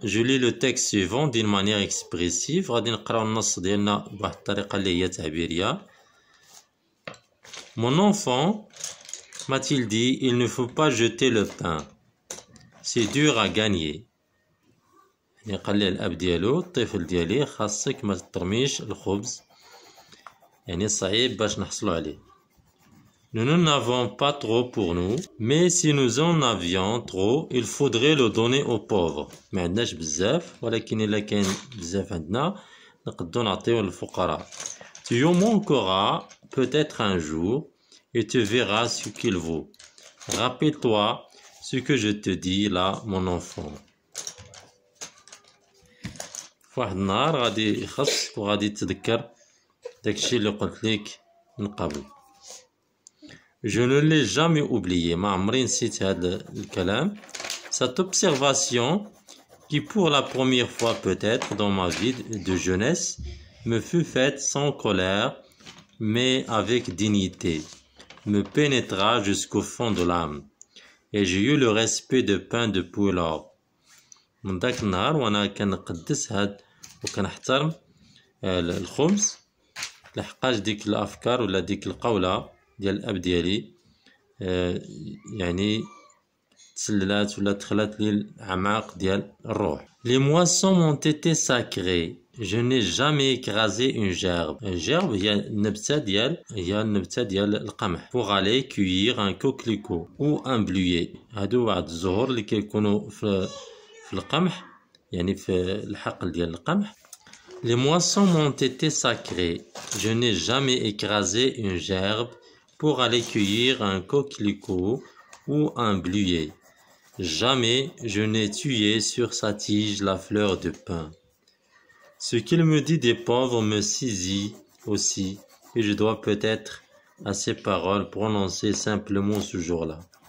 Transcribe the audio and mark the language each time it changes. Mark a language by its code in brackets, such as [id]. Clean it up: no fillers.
[fr] Je lis le texte suivant d'une manière expressive. [ar] غادي نقراو النص ديالنا بواحد الطريقة اللي هي تعبيرية. [fr] Mon enfant, m'a-t-il dit, il ne faut pas jeter le pain. C'est dur à gagner. [ar] يعني قال لي الأب ديالو الطفل ديالي خاصك ما ترميش الخبز، يعني صعيب باش نحصلوا عليه. [fr] Nous n'en avons pas trop pour nous, mais si nous en avions trop, il faudrait le donner aux pauvres. [ar] ما عندناش بزاف، ولكن إلا كاين بزاف عندنا نقدروا نعطيوه للفقراء. [fr] Tu en manqueras peut-être un jour et tu verras ce qu'il vaut. Rappelle-toi ce que je te dis là, mon enfant. [ar] فواحد النهار غادي يخصك وغادي تذكر داكشي اللي قلت لك من قبل. [fr] Je ne l'ai jamais oublié. [ar] ما عمري نسيت هذا الكلام. [fr] Cette observation qui pour la première fois peut-être dans ma vie de jeunesse me fut faite sans colère mais avec dignité, me pénétra jusqu'au fond de l'âme et j'ai eu le respect de pain de Poulard. [ar] من داك النهار وانا كنقدس هاد وكنحترم الخبز لحقاش ديك الافكار ولا ديك القولة ديال الاب ديالي يعني تسللات ولا دخلت لي الاعماق ديال الروح. [fr] Les moissons m'ont été sacrées. Je n'ai jamais écrasé une gerbe. Une gerbe [ar] هي النبتة ديال القمح. [fr] Pour aller cueillir un coquelicot ou un bluet. [ar] هادو واحد الزهور اللي كيكونوا في القمح، يعني في الحقل ديال القمح. [fr] Les moissons m'ont été sacrées. Je n'ai jamais écrasé une gerbe pour aller cueillir un coquelicot ou un bluet. Jamais je n'ai tué sur sa tige la fleur de pin. Ce qu'il me dit des pauvres me saisit aussi, et je dois peut-être à ces paroles prononcer simplement ce jour-là.